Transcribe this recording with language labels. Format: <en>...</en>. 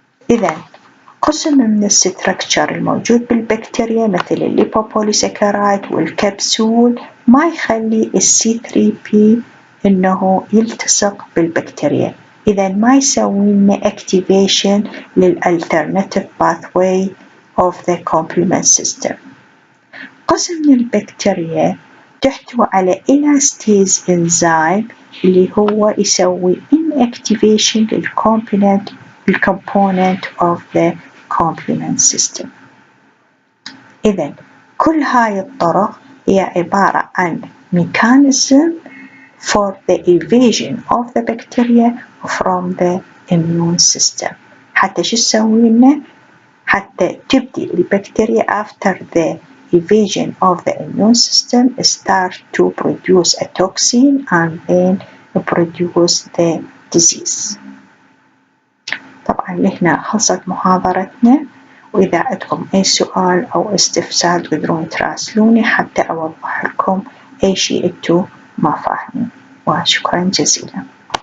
<ar>إذن قسم من الستركتشر الموجود بالبكتيريا مثل الليبوبوليساكرايد والكبسول ما يخلي الC3P إنه يلتصق بالبكتيريا، إذن ما يسوي لنا activation لل</ar> <en>alternative pathway of the complement system.</en> <ar>قسم من البكتيريا تحتوي على elastase enzyme اللي هو يسوي inactivation لل</ar> <en>component of the complement system.</en> <ar>إذن كل هاي الطرق هي عبارة عن</ar> <en>mechanism for the evasion of the bacteria from the immune system.</en> <ar>حتى شو تسوي لنا؟ حتى تبدي البكتيريا</ar> <en>after the evasion of the immune system start to produce a toxin and then produce the disease.</en> <ar>طبعا لهنا خلصت محاضرتنا، وإذا عندكم أي سؤال أو استفسار تقدرون تراسلوني حتى أوضح لكم أي شيء أنتم ما فاهمين، وشكرا جزيلا.</ar>